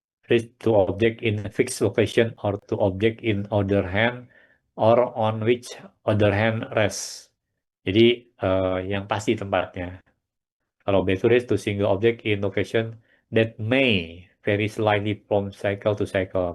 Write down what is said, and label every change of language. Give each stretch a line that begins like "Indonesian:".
English: Reach to object in a fixed location or to object in other hand or on which other hand rests.
Indonesian: Jadi yang pasti tempatnya. Kalau B itu
English: reach to single object in location that may vary slightly from cycle to cycle.